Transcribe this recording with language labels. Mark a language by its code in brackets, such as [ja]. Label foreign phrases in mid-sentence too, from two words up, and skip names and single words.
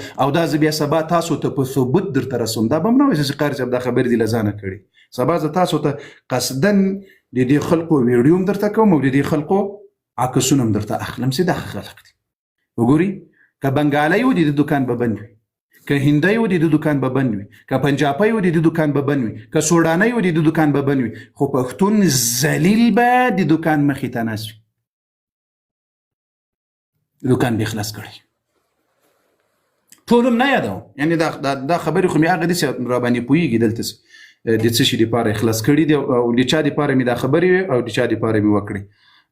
[ps] او دا زه بیا سبا تاسو ته په ثبوت درته رسوم. دا به م نه وایي چې قاري صاحب دا خبرې دې له ځانه کړي. سبا زه تاسو ته قصدن د دې خلقو ویډیو هم درته کوم او د دې خلقو عکسونه هم درته اخلم چې دا خلق دي. وګوري که بنګالی و د دکان به بند وي، که هندی و د دکان به بند وي، که پنجابی و د دکان به بند وي، که سوډانی و د دکان به بند وي، خو پښتون ذلیل به د دکان مخې ته ناست وي. دکان به خلاص کړی. ټول هم نه یادوم، یعنې دا خبرې خو مې هغه داسې را باندې پوهېږي دلته د څه شي دپاره خلاص کړي دي او د چا دپاره مې دا خبرې وي او د چا دپاره مې وکړي.